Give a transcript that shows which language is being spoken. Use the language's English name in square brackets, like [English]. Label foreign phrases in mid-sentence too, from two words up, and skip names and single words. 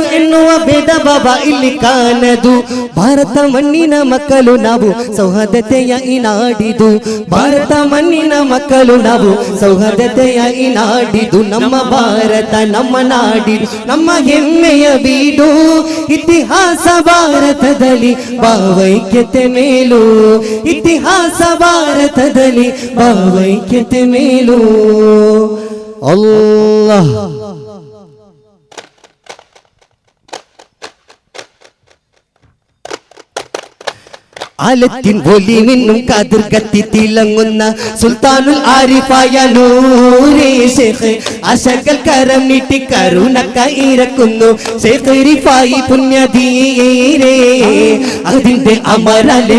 [Kannada] ಎನ್ನುವ ಭೇದ ಭಾವ ಇಲ್ಲಿ ಕಾಣದು ಭಾರತ ಮಣ್ಣಿನ ಮಕ್ಕಳು ನಾವು ಸೌಹಾರ್ದತೆಯ ಈ ನಾಡಿದು ಭಾರತ ಮಣ್ಣಿನ ಮಕ್ಕಳು ನಾವು ಸೌಹಾರ್ದತೆಯ ಈ ನಾಡಿದು ನಮ್ಮ ಭಾರತ ನಮ್ಮ ನಾಡಿದು ನಮ್ಮ ಹೆಮ್ಮೆಯ ಬೀಡು ಇತಿಹಾಸ ಭಾರತದಲ್ಲಿ ಭಾವೈಕ್ಯತೆ ಮೇಲು ಇತಿಹಾಸ ಭಾರತದಲ್ಲಿ ಭಾವೈಕ್ಯತೆ ಮೇಲು [Malayalam] ಅಲ್ಲಾಹ್ ആലത്തിൻ ഒലി മിന്നും കാതിർ കത്തി തിളങ്ങുന്ന സുൽത്താനുൽ ആരിഫായ നൂറേ ശൈഖ് ആശകൾ കരം നീട്ടി കരുണക്ക ഇറക്കുന്നു ശൈഖ് റിഫായി പുണ്യധീരേ അതിന്റെ അമരലെ